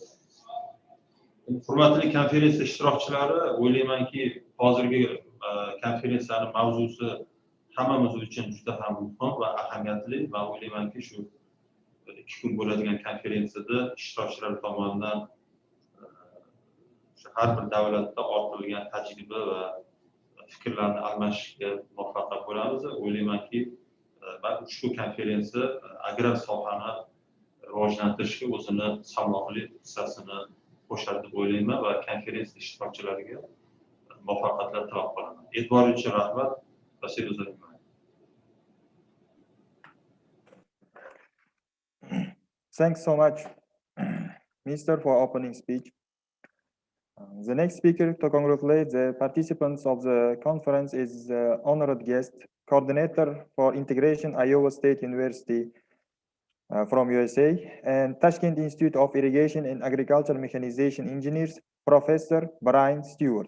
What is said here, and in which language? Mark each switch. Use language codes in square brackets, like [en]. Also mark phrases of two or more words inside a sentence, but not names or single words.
[uz] Hurmatli konferensiya ishtirokchilari, o'ylaymanki, hozirgi konferensiyaning mavzusi hammamiz uchun juda ham muhim va ahamiyatli va o'ylaymanki, shu 2 kun bo'ladigan konferensiyada ishtirokchilar tomonidan har bir davlatda ortilgan tajriba va fikrlarni almashishga muvaffaq bo'lamiz. O'ylaymanki, ushbu konferensiya agrar sohani rivojlantirishga o'zini salmoqli hissasini qo'shadi deb o'ylayman va konferensiya ishtirokchilariga muvaffaqiyatlar tilab qolaman. E'tiboringiz uchun rahmat. [en] Thanks so much, Minister, for opening speech. The next speaker to congratulate the participants of the conference is honored guest, coordinator for integration, Iowa State University from USA, and Toshkent Institute of Irrigation and Agriculture Mechanization Engineers, Professor Brian Stewart.